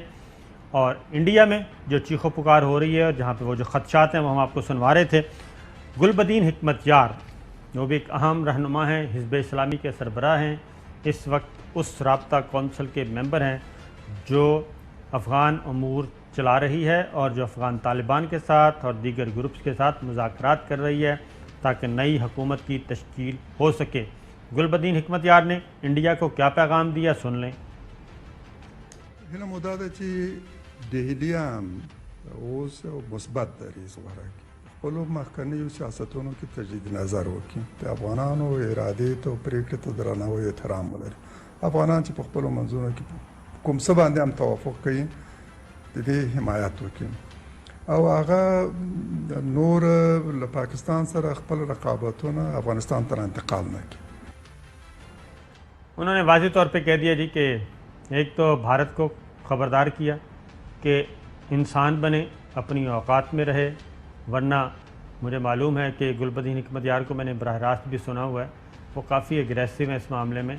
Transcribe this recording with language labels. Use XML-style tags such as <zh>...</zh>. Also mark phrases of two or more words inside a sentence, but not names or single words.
<ur>اور انڈیا میں جو چیخ و پکار ہو رہی ہے اور جہاں پہ وہ جو خدشات ہیں وہ ہم آپ کو سنوا رہے تھے، گلبدین حکمت یار وہ بھی ایک اہم رہنما ہیں، حزب اسلامی کے سربراہ ہیں، اس وقت اس رابطہ کونسل کے ممبر ہیں جو افغان امور چلا رہی ہے اور جو افغان طالبان کے ساتھ اور دیگر گروپس کے ساتھ مذاکرات کر رہی ہے تاکہ نئی حکومت کی تشکیل ہو سکے. گلبدین حکمت یار نے انڈیا کو کیا پیغام دیا، سن لیں.</ur> <ps>هله مودا ده چې دهلی هم اوس مثبت دریځ غوره کړي، خپلو مخکنیو سیاستونو کې تجدید نظر وکړي، د افغانانو ارادې ته او پرېکړې ته درناوی او احترام ولري. افغانان چې په خپلو منځونو کې کوم څه باندې هم توافق کوي د دې حمایت وکړي، او هغه نور له پاکستان سره خپل رقابتونه افغانستان ته انتقال نه کړي.</ps> <ur>انہوں نے واضح طور پہ کہہ دیا جی کہ ایک تو بھارت کو خبردار کیا کہ انسان بنے، اپنی اوقات میں رہے، ورنہ مجھے معلوم ہے کہ گلبدین حکمت یار کو میں نے براہ راست بھی سنا ہوا ہے، وہ کافی اگریسو ہیں اس معاملے میں.</ur>